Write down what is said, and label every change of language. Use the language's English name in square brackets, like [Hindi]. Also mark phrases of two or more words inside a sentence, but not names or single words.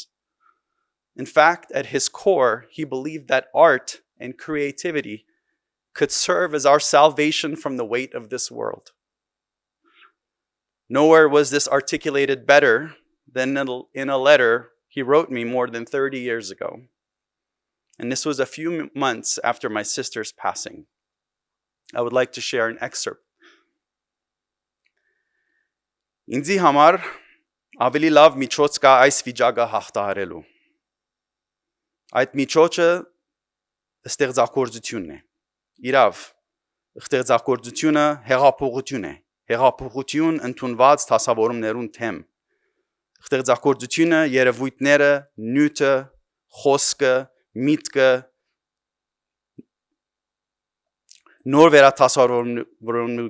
[English] In fact, at his core, he believed that art and creativity could serve as our salvation from the weight of this world. Nowhere was this articulated better than in a letter he wrote me more than 30 years ago. And this was a few months after my sister's passing. I would like to share an excerpt. [Armenian] Ինձի համար ավելի լավ միջոց կա այս վիճակը հաղթահարելու։ Այդ միջոցը ստեղծագործությունն է։ Իրավ, ստեղծագործությունը հեղափոխություն է։ Հեղափոխություն ընդունված դասավորումներուն թեմ։ Ստեղծագործությունը երևույթները, նյութը, խոսքը, միտքը, նոր վերադասավորումն